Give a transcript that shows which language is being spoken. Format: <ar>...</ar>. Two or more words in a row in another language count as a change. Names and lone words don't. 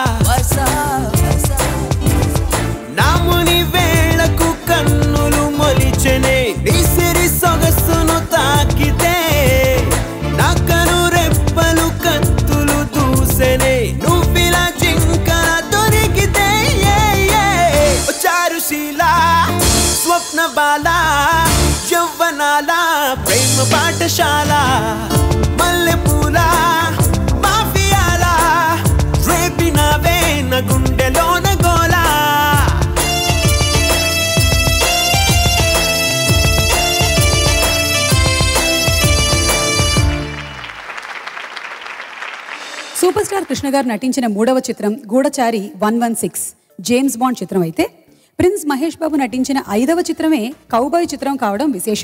<te>నమ్ముని వేళకు కన్నులు మొలిచెనే నిసిరి సొగసును తాకితే నాకను రెప్పలు కత్తులు దూసెనే నువిలా జింకల దొరికితే చారుశీల స్వప్న బాల యవ్వనాల ప్రేమ పాఠశాల, మల్లెపూల మాఫియాల రేపినవే నా గుండెలోన గోలా. సూపర్ స్టార్ కృష్ణ గారు నటించిన 3వ చిత్రం గూఢచారి 116 జేమ్స్ బాండ్ చిత్రం అయితే, ప్రిన్స్ మహేష్ బాబు నటించిన 5వ చిత్రమే కౌబాయ్ చిత్రం కావడం విశేషం.</te>